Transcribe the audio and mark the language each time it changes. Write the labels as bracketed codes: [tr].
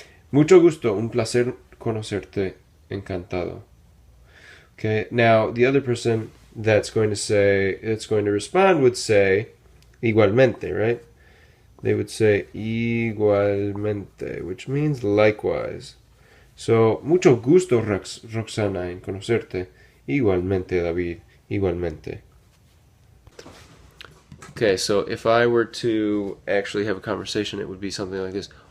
[es] Mucho gusto, un placer conocerte, encantado. [en] Okay, now the other person that's going to respond would say igualmente, right? They would say igualmente, which means likewise. [es] So, mucho gusto, Roxana, en conocerte. Igualmente, David. Igualmente. [en] Okay, so if I were to actually have a conversation, it would be something like this.